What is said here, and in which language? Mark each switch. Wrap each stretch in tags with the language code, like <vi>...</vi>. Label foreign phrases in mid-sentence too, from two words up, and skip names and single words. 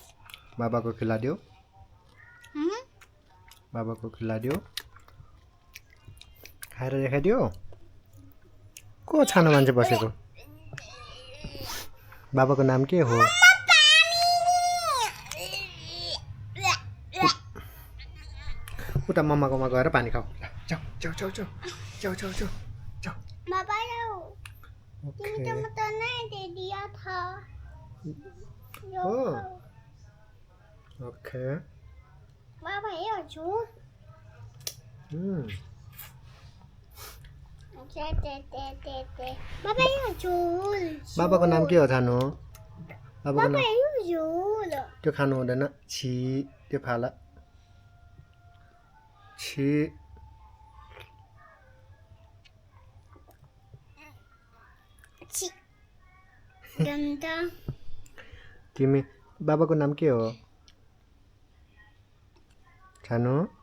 <ne>बाबाको खिलादियो खाएर देखाइदियो को छानो मान्छे बसेको बाबाको नाम के हो उता मम्माकोमा गएर पानी खाऊ जाऊ जाऊ जाऊ जाऊ जाऊ जाऊ जाऊ जाऊ</ne> <hi>पापा जाओ तुमने तो मुझे नहीं दे दिया था ओके पापा ये झूठ पापा ये झूठ</hi> <ne>बाबाको नाम के हो छानो बाबाको पापा नाम</ne> <hi>ये झूठ</hi> <ne>त्यो खानु हुँदैन छि त्यो फाला छि</ne> <hi>गंदा</hi> <ne>तिमी बाबाको नाम के हो छानो</ne>